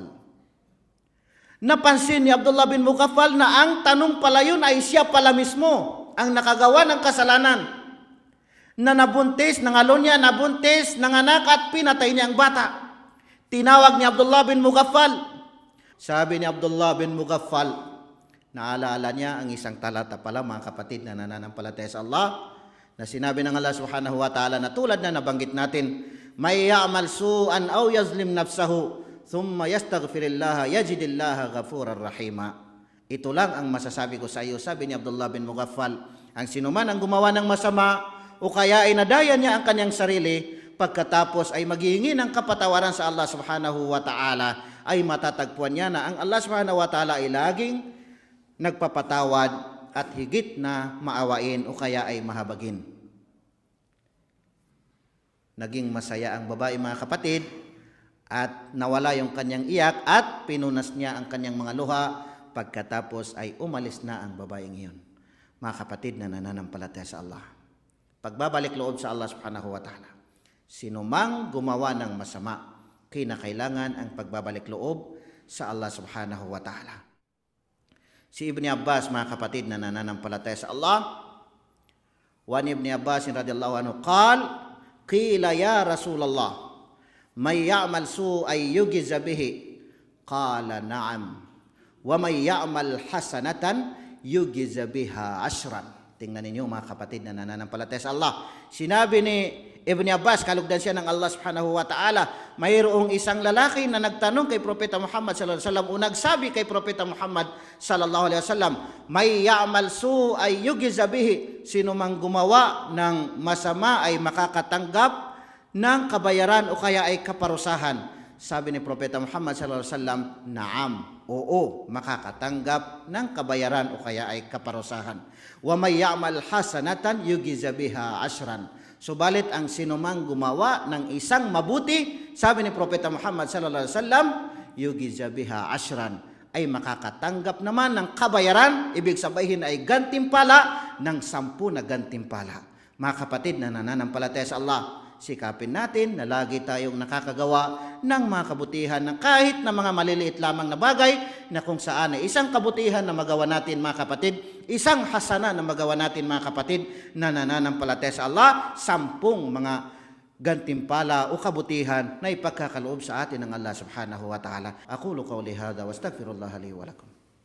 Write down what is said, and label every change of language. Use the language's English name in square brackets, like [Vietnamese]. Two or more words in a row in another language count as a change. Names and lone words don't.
[Filipino] Napansin ni Abdullah bin Mughaffal na ang tanong pala yun ay siya pala mismo ang nakagawa ng kasalanan, na nabuntis, nangalon niya, nabuntis, nanganak at pinatay niya ang bata. Tinawag ni Abdullah bin Mughaffal. Sabi ni Abdullah bin Mughaffal, naalaala niya ang isang talata pala, mga kapatid, na nananampalataya sa Allah, na sinabi ng Allah [Arabic] سبحانه وتعالى [Filipino] na tulad na nabanggit natin, [Arabic] من يعمل سوءا أو يظلم نفسه ثم يستغفر الله يجد الله غفورا رحيما. [Filipino] Ito lang ang masasabi ko sa iyo, sabi ni Abdullah bin Mughaffal, ang sinuman ang gumawa ng masama o kaya ay nadaya niya ang kanyang sarili, pagkatapos ay maghihingi ng kapatawaran sa Allah [Arabic] سبحانه وتعالى, [Filipino] ay matatagpuan niya na ang Allah [Arabic] سبحانه وتعالى [Filipino] ay laging nagpapatawad at higit na maawain o kaya ay mahabagin. Naging masaya ang babae, mga kapatid, at nawala yung kanyang iyak at pinunas niya ang kanyang mga luha. Pagkatapos ay umalis na ang babaeng iyon. Mga kapatid na nananampalataya sa Allah, pagbabalik loob sa Allah [Arabic] سبحانه وتعالى, [Filipino] sinumang gumawa ng masama, kinakailangan ang pagbabalik loob sa Allah [Arabic] سبحانه وتعالى. [Filipino] Si Ibn Abbas, mga kapatid na nananampalataya sa Allah, [Arabic] وعن ابن عباس رضي الله عنه قال قيل يا رسول الله من يعمل سوءا يجز به قال نعم ومن يعمل حسنة يجز بها عشرا. [Filipino] Tingnan ninyo, mga kapatid na nananampalataya sa Allah. Sinabi ni Ibn Abbas, kalugdan siya ng Allah [Arabic] سبحانه وتعالى, [Filipino] mayroong isang lalaki na nagtanong kay Propeta Muhammad [Arabic] صلى الله عليه وسلم [Filipino] o nagsabi kay Propeta Muhammad [Arabic] صلى الله عليه وسلم, من يعمل سوءا يجز به, [Filipino] sino mang gumawa ng masama ay makakatanggap ng kabayaran o kaya ay kaparusahan. Sabi ni Propeta Muhammad [Arabic] صلى الله عليه وسلم, [Filipino] naam, oo, makakatanggap ng kabayaran o kaya ay kaparusahan. [Arabic] ومن يعمل حسنة يجز بها عشرا. [Filipino] Subalit ang sinumang gumawa ng isang mabuti, sabi ni Propeta Muhammad [Arabic] صلى الله عليه وسلم, يجز بها عشرا, [Filipino] ay makakatanggap naman ng kabayaran, ibig sabihin ay gantimpala ng 10 na gantimpala. Mga kapatid na nananampalataya sa Allah, sikapin natin na lagi tayong nakakagawa ng mga kabutihan ng kahit na mga maliliit lamang na bagay, na kung saan ay isang kabutihan na magawa natin, mga kapatid, isang hasana na magawa natin, mga kapatid na nananampalataya sa Allah, 10 mga gantimpala o kabutihan na ipagkakaloob sa atin ng Allah [Arabic] سبحانه وتعالى. أقول قولي هذا وأستغفر الله لي ولكم.